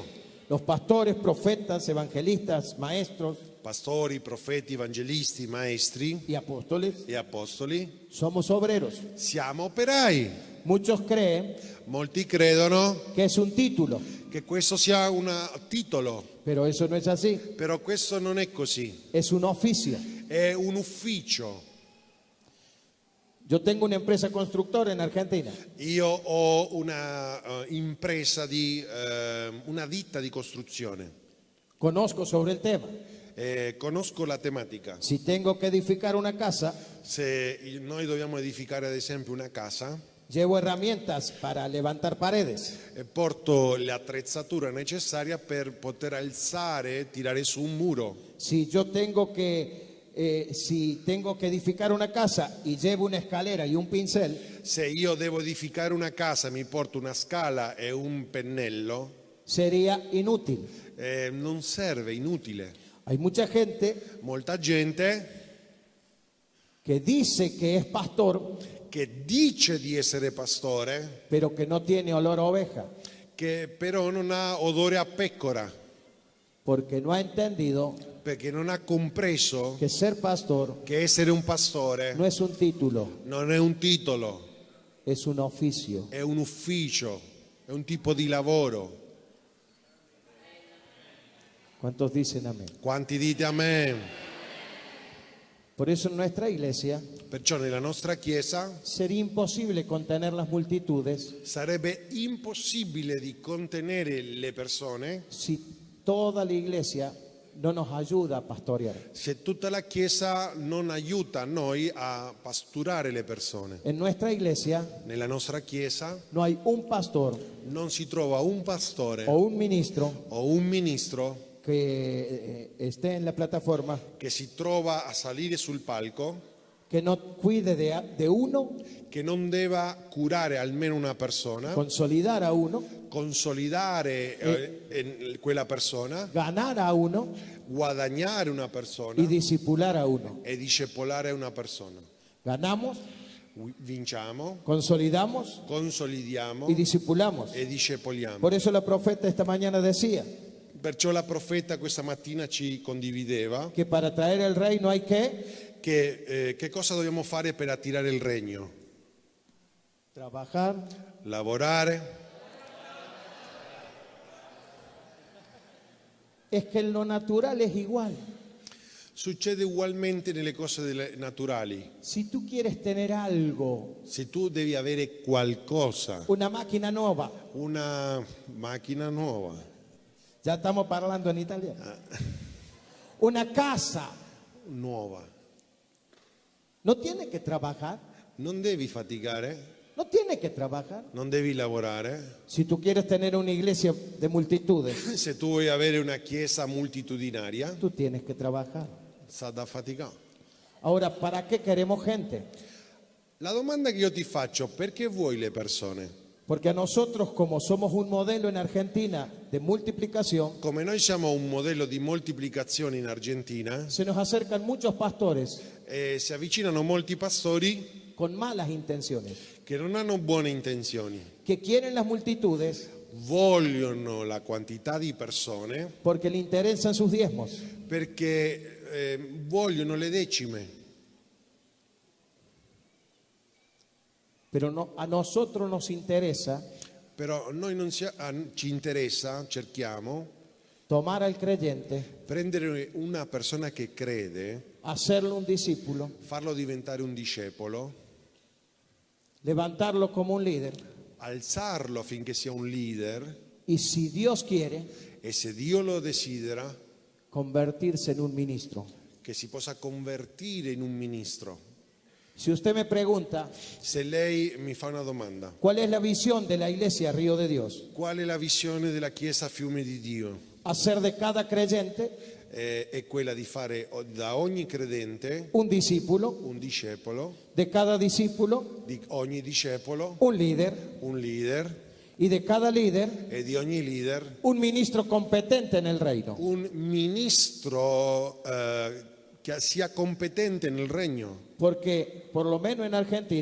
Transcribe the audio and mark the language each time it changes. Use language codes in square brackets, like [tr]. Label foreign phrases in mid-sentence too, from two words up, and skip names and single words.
[es] Los pastores, profetas, evangelistas, maestros [it] Pastori, profeti, evangelisti, maestri [es] y apóstoles [it] e apostoli [es] somos obreros. [it] siamo operai. [es] Muchos creen [it] Molti credono [es] que es un título, [it] che questo sia un titolo, [es] pero eso no es así. [it] però questo non è così. [es] Es un oficio. [it] È un ufficio. [es] Yo tengo una empresa constructora en Argentina. [it] Io ho una impresa una ditta di costruzione. [es] Conozco sobre el tema. [it] Conosco la tematica. [es] Si tengo que edificar una casa, [it] Se noi dobbiamo edificare ad esempio una casa, [es] Llevo herramientas para levantar paredes. [it] e porto l'attrezzatura necessaria per poter alzare, tirare su un muro. [es] Si tengo que edificar una casa y llevo una escalera y un pincel, [it] Se io devo edificare una casa, mi porto una scala e un pennello, [es] sería inútil. [it] non serve, inutile. [es] Hay mucha gente [it] Molta gente [es] que dice que es pastor, [it] che dice di essere pastore, [es] pero que no tiene olor a oveja, [it] che però non ha odore a pecora, [es] porque no ha entendido [it] perché non ha compreso [es] que ser pastor [it] che essere un pastore [es] no es un título, [it] non è un titolo, [es] es un oficio. [it] è un ufficio, è un tipo di lavoro. [es] ¿Cuántos dicen amén? [it] Quanti dite amen? [es] Por eso en nuestra iglesia [it] Perciò nella nostra chiesa [es] sería imposible contener las multitudes [it] sarebbe impossibile di contenere le persone [es] si toda la iglesia no nos ayuda a pastorear. [it] se tutta la chiesa non aiuta noi a pasturare le persone. [es] En nuestra iglesia [it] Nella nostra chiesa [es] no hay un pastor [it] non si trova un pastore [es] o un ministro [it] o un ministro [es] que esté en la plataforma [it] che si trova a salire sul palco [es] que no cuide de uno, [it] che non debba curare almeno una persona, [es] consolidar a uno, [it] consolidare quella persona, [es] ganar a uno [it] guadagnare una persona [es] y discipular a uno. [it] e discepolare una persona. [es] Ganamos, [it] Vinciamo, [es] consolidamos [it] consolidiamo [es] y discipulamos. [it] e discepoliamo. [es] Por eso la profeta esta mañana decía [it] Perciò la profeta questa mattina ci condivideva [es] que para traer el reino hay [it] che cosa dobbiamo fare per attirare il regno? [es] trabajar, [it] Lavorare. [es] es que en lo natural es igual. [it] Succede ugualmente nelle cose naturali. [es] Si tú quieres tener algo, [it] Se tu devi avere qualcosa, [es] una máquina nueva, [it] una macchina nuova, [es] ya estamos hablando en italiano, una casa, [it] nuova, [es] no tiene que trabajar, [it] non devi faticare, [es] no tiene que trabajar. [it] non devi lavorare. [es] Si tú quieres tener una iglesia de multitudes, [it] Se tu vuoi avere una chiesa multitudinaria, [es] tú tienes que trabajar. [it] sa da faticare. [es] Ahora, ¿para qué queremos gente? [it] La domanda che io ti faccio, perché vuoi le persone? [es] Porque a nosotros, como somos un modelo en Argentina de multiplicación, [it] Come noi siamo un modello di moltiplicazione in Argentina, [es] se nos acercan muchos pastores [it] si avvicinano molti pastori [es] con malas intenciones, [it] che non hanno buone intenzioni, [es] que quieren las multitudes [it] vogliono la quantità di persone [es] porque le interesan sus diezmos, [it] perché vogliono le decime, [es] pero no, a nosotros nos interesa [it] però noi non ci interessa, cerchiamo [es] tomar al creyente, [it] prendere una persona che crede, [es] hacerlo un discípulo, [it] farlo diventare un discepolo, [es] levantarlo como un líder [it] alzarlo affinché sia un leader [es] y, si Dios quiere, [it] e se Dio lo desidera, [es] convertirse en un ministro. [it] che si possa convertire in un ministro. [es] Si usted me pregunta, [it] Se lei mi fa una domanda, [es] ¿cuál es la visión de la iglesia Río de Dios? [it] qual è la visione della Chiesa Fiume di Dio? [es] Hacer de cada creyente [it] È quella di fare da ogni credente [es] un discípulo, [it] un discepolo, [es] de cada discípulo [it] di ogni discepolo [es] un líder [it] un leader [es] y de cada líder [it] e di ogni leader [es] un ministro competente en el reino. [it] un ministro che sia competente nel regno, [es] Porque por lo menos en Argentina